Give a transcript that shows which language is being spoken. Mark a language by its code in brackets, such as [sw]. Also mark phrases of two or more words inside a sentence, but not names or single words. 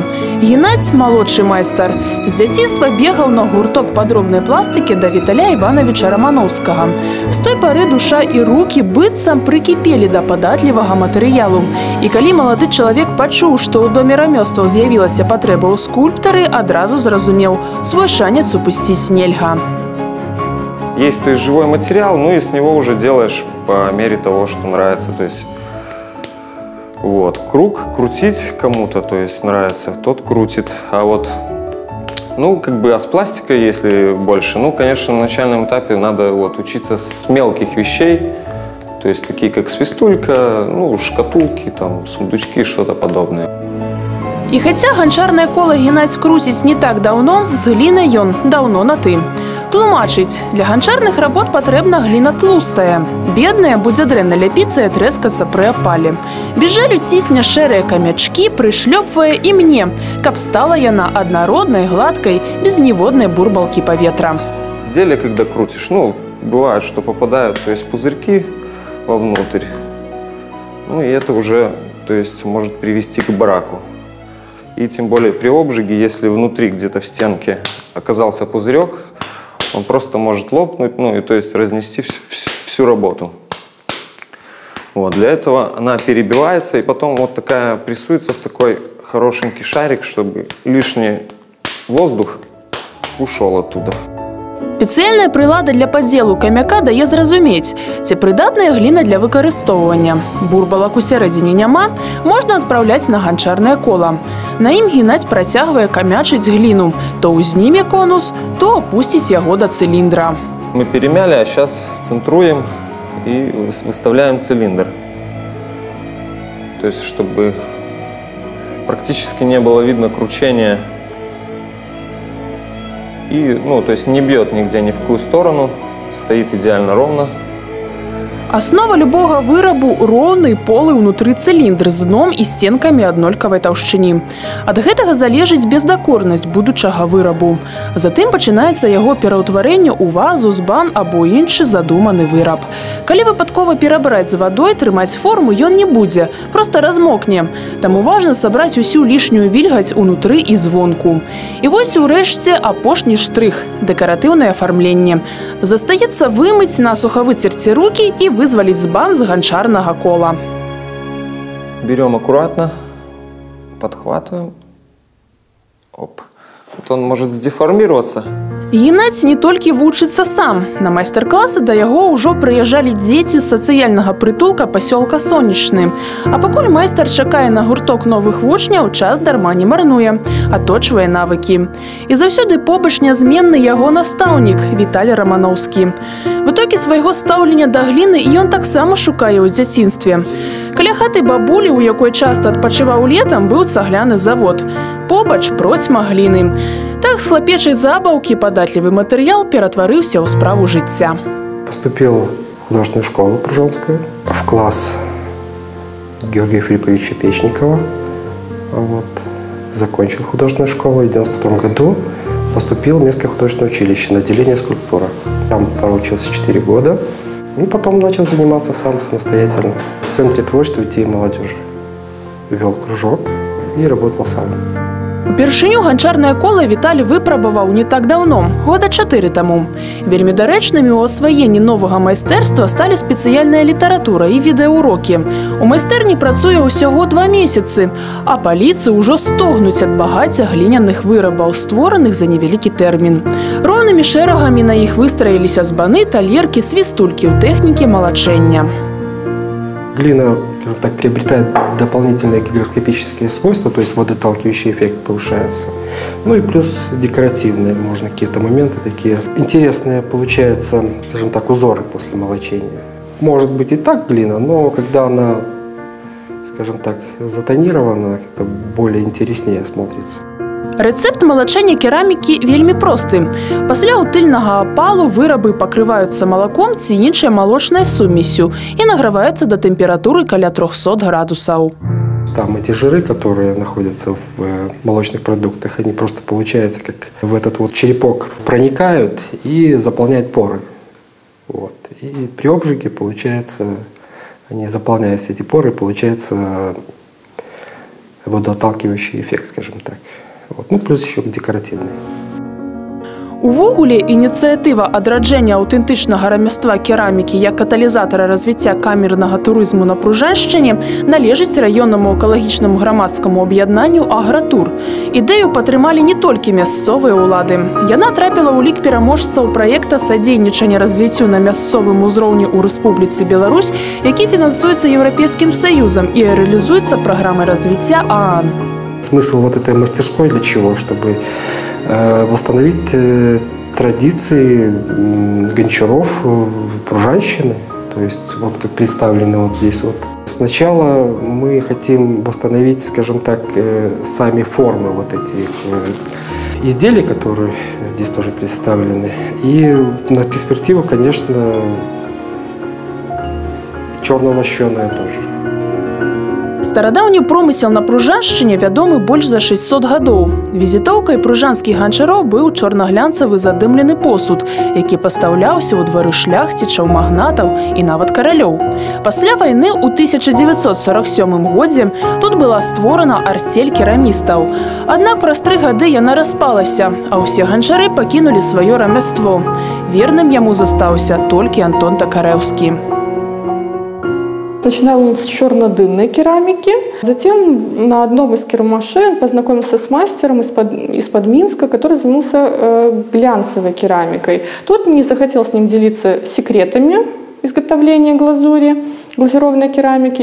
[be] Геннадзь, малодшы майстар, з дзяцінства бегаў на гурток падробнай пластыкі да Віталя Івановича Рамановскага. З той пары душа і рукі быццам прыкіпелі да падатлівага матэрыялу. І калі малады чалавек пачуў, што ў доме рамёстваў з'явілася патрэба ў скульптары, адразу зразумеў, свой шанец упусціць нельга. [ru] Есть, то есть, живой материал, ну и с него уже делаешь по мере того, что нравится. То есть, вот, круг крутить кому-то, то есть, нравится, тот крутит. А вот, ну, как бы, а с пластикой, если больше, ну, конечно, на начальном этапе надо вот учиться с мелких вещей, то есть, такие как свистулька, ну, шкатулки, там, сундучки, что-то подобное. [be] І хаця ганчарнае кола Геннадзь круціць не так даўно, з глінай ён даўно на «ты». Тлумачыць, для ганчарных работ патрэбна гліна тлустая. Бедная будзе дрэнна ляпіцца і трэскацца пры апале. Без жалю цісне шэрыя камячкі, прышлёпвае і мне, каб стала яна аднароднай, гладкай, без ніводнай бурбалкі паветра. [ru] Изделие, когда крутишь, ну, бывает, что попадают, то есть, пузырьки вовнутрь. Ну, и это уже, то есть, может привести к браку. И тем более при обжиге, если внутри где-то в стенке оказался пузырек, он просто может лопнуть, ну и то есть разнести всю работу. Вот, для этого она перебивается, и потом вот такая прессуется в такой хорошенький шарик, чтобы лишний воздух ушел оттуда. [be] Спецыяльная прылада для падзелу камяка дае зразумець, ці прыдатная гліна для выкарыстоўвання. Бурбалак у сярэдзіне няма, можна адпраўляць на ганчарнае кола. На ім Геннадзь працягвае камячыць гліну, то ўзніме конус, то опусціць яго да цилиндра. [ru] Мы перемяли, а сейчас центруем и выставляем цилиндр. То есть, чтобы практически не было видно кручения. И, ну, то есть не бьет нигде ни в какую сторону, стоит идеально ровно. [be] Аснова любога вырабу – роўны полы ўнутры цилиндр з дном і стенкамі аднолькавай таўшчыні. Ад гэтага залежыць бездакорнасць будучага вырабу. Затым пачынаецца яго пераўтварэнне ў вазу, збан або іншы задуманы выраб. Калі выпадкова перабраць з вадой, трымаць форму ён не будзе, проста размокне. Таму важна сабраць усю лішнюю вільгаць унутры і звонку. І вось урэшце апошні штрых – дэкаратыўнае афармленне. Застаецца вымыць, насуха выцерці рукі і вызваліць збан з ганчарнага кола. [ru] Берем аккуратно, подхватываем. Оп. Вот он может сдеформироваться. [be] Геннадзь не толькі вучыцца сам. На майстар-класы да яго ўжо прыязджалі дзеці з сацыяльнага прытулка пасёлка Сонечны. А пакуль майстар чакае на гурток новых вучняў, час дарма не марнуе, аточвае навыкі. І заўсёды побач нязменны яго настаўнік Віталь Рамановскі. [ru] В итоге [be] свайго стаўлення да гліны ён таксама шукае ў дзяцінстве. Каля хаты бабулі, у якой часта адпачываў летам, быў цагляны завод. Побач процьма гліны. Так з хлапечай забаўкі падатлівы матэрыял ператварыўся ў справу жыцця. [ru] Поступил в художественную школу Пружонскую, в класс Георгия Филипповича Печникова. Вот. Закончил художественную школу и в 1992 году поступил в Минское художественное училище на отделение скульптура. Там проучился 4 года. И потом начал заниматься сам самостоятельно в Центре творчества детей и молодежи. Вел кружок и работал сам. [be] Упершыню ганчарнае кола Віталь выпрабаваў не так даўно, года 4 таму. Вельмі дарэчнымі ў асваенні новага майстэрства сталі спецыяльная літаратура і відэаўрокі. У майстэрні працуе ўсяго 2 месяцы, а паліцы ўжо стогнуць ад багацця гліняных вырабаў, створаных за невялікі тэрмін. Роўнымі шэрагамі на іх выстраіліся збаны, талеркі, свістулькі ў тэхніке малачэння. [ru] Глина так приобретает дополнительные гигроскопические свойства, то есть водоотталкивающий эффект повышается. Ну и плюс декоративные, можно какие-то моменты такие интересные получаются, скажем так, узоры после молочения. Может быть и так глина, но когда она, скажем так, затонирована, как-то более интереснее смотрится. [be] Рецепт малачэння керамікі вельмі просты. Пасля утыльнага апалу вырабы пакрываюцца малаком ці іншай малочнай сумессю і награваюцца да тэмпературы каля 300 градусаў. [ru] Там эти жиры, которые находятся в молочных продуктах, они просто, получается, как в этот вот черепок проникают и заполняют поры. Вот. И при обжиге, получается, они заполняют все эти поры, получается водоотталкивающий эффект, скажем так. Вот. Ну, плюс еще декоративный. [be] Увогуле, ініцыятыва адраджэння аўтэнтычнага рамяства керамікі як каталізатара развіцця камернага турызму на Пружаншчыне належыць раённаму экалагічнаму грамадскаму аб'яднанню «Агратур». Ідэю падтрымалі не толькі мясцовыя ўлады. Яна трапіла ў лік пераможцаў праекта садзейнічання развіццю на мясцовым узроўні ў Рэспубліцы Беларусь, які фінансуецца Еўрапейскім Саюзам і рэалізуецца праграмай развіцця ААН. [ru] Смысл вот этой мастерской для чего? Чтобы восстановить традиции гончаров Пружанщины, то есть вот как представлены вот здесь вот. Сначала мы хотим восстановить, скажем так, сами формы вот этих изделий, которые здесь тоже представлены. И на перспективу, конечно, черно-лощеная тоже. [be] Старадаўні промысел на Пружаншчыне вядомы больш за 600 гадоў. Візітоўкай пружанскіх ганчароў быў чорнаглянцавы задымлены посуд, які пастаўляўся ў двары шляхцічаў, магнатаў і нават каралёў. Пасля вайны ў 1947 годзе тут была створана арцель керамістаў. Аднак праз 3 гады яна распалася, а ўсе ганчары пакінулі сваё рамяство. Верным яму застаўся толькі Антон Токаревский. [ru] Начинал он с чернодымной керамики. Затем на одном из керамашей он познакомился с мастером из-под Минска, который занимался глянцевой керамикой. Тот не захотел с ним делиться секретами изготовления глазури, глазированной керамики.